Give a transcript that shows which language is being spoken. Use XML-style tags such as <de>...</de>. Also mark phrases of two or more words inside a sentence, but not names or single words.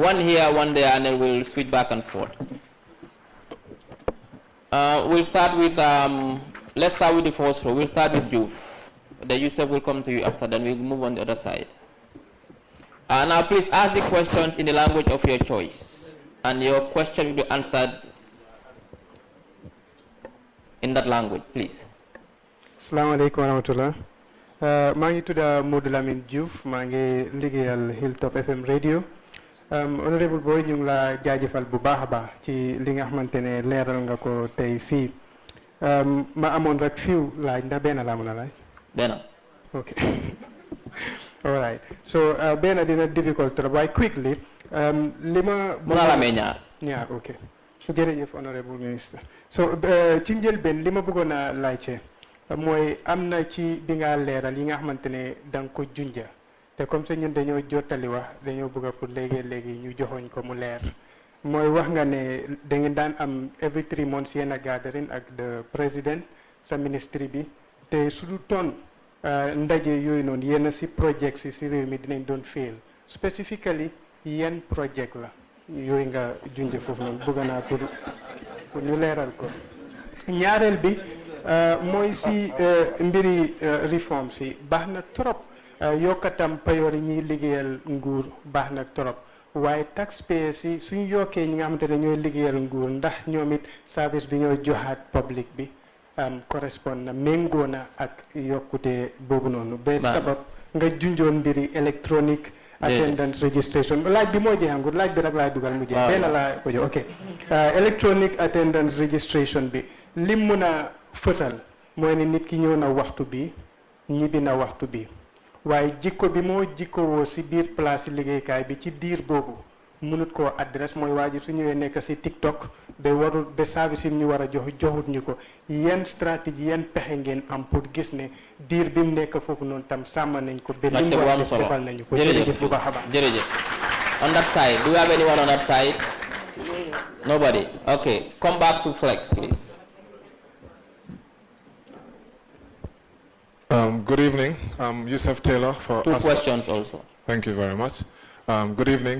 <en>1 here, 1 there, and then we'll switch back and forth. We'll start with, let's start with the first row. We'll start with Juf. The Yusuf will come to you after, then we'll move on the other side. Now please ask the questions in the language of your choice, and your question will be answered in that language, please.</en> <ar>Assalamu alaikum wa rahmatullah.</ar> <wo>maa ngi tudda Modou Lamine Diouf, maa ngi liggéeyal Hilltop FM radio. Honorable Boy, ñu ngi la jaajëfal bu baax a baax ci li nga xamante ne leeral nga ko tey fii. Ma amoon rek fiw laaj ndax benn laa mën a laaj. Benn.</wo> <en>Okay. All right.</en> <wo>So benn dina difficult trop waaye quickly. Li ma. Mën naa la amee ñaar. ñaar ok. jërëjëf</wo> <en>honorable minister.</en> <wo>So ci njëlbeen li ma bëggoon a laajte mooy am na ci bi nga leeral yi nga xamante ne da nga ko junja te</wo> <fr>comme ça</fr> <wo>ñun dañoo jottali wax dañoo bëgg pour léegi ñu joxoñ ko mu leer mooy wax nga ne da ngeen daan am</wo> <en>every 3 months</en> <wo>yéen</wo> <en>a gathering</en> <wo>ak</wo> <en>the president</en> <wo>sa ministry bi te su du toon ndaje yooyu noonu yéen si project si réew mi dinañ doon fail specifically yan project la yooyu nga junja foofu noonu bëgg naa pour ñu leeral ko ñaareel bi mooy si mbiri reform si baax na trop yokkatam payoor yi ñuy liggéeyal nguur baax na trop waaye taxpayers si suñ yokkee ñi nga xamante ne ñooy liggéeyal nguur ndax ñoom it service bi ñoo joxaat public bi correspond na méngoo na ak yokkute boobu noonu ba sabab nga junjoon mbiri electronic attendance registration laaj bi moo jeexangut laaj bi rek laay dugal mu jeex benn laa ko jox ok</wo> <en>electronic attendance registration</en> <wo>bi lim mun a fësal mooy ne nit ki ñëw na waxtu bi ñibbi na waxtu bi waaye jikko bi moo jikkowoo si biir place liggéeykaay bi ci diir boobu mënut koo adresse mooy waa ji su ñëwee nekk si TikTok ba warul ba service yi ñu war a joxut ñu ko yan stratégie yan pexe ngeen am pour gis ne diir bi mu nekk foofu noonu tam sàmm nañ ko ba li mu war a def defal nañu ko jërëjëf bu baax a baax</wo> <en>jërëjëf On that side. Do we have anyone on that side? Nobody. Okay. Come back to Flex, please. Good evening. Yusuf Taylor for Two questions also. Thank you very much. Good evening.</en>